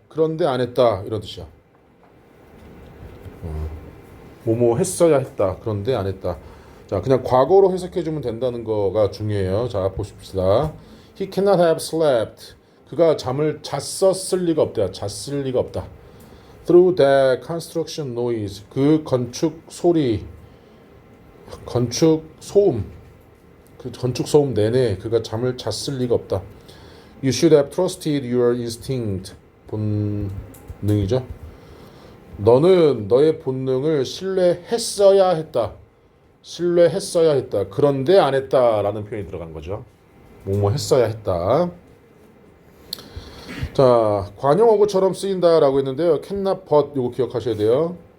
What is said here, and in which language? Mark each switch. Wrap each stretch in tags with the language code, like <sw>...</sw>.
<ko>그런데 안 했다. 이런 뜻이야. 뭐뭐 했어야 했다. 그런데 안 했다. 자, 그냥 과거로 해석해주면 된다는 거가 중요해요. 자, 보십시다.</ko> <en>He cannot have slept.</en> <ko>그가 잠을 잤었을 리가 없다. 잤을 리가 없다.</ko> <en>Through that construction noise.</en> <ko>그 건축 소리, 건축 소음, 그 건축 소음 내내 그가 잠을 잤을 리가 없다.</ko> <en>You should have trusted your instinct.</en> <ko>본능이죠. 너는 너의 본능을 신뢰했어야 했다. 신뢰했어야 했다. 그런데 안 했다라는 표현이 들어간 거죠. 뭐뭐 했어야 했다. 자, 관용어구처럼 쓰인다라고 했는데요. cannot but 요거 기억하셔야 돼요.</ko>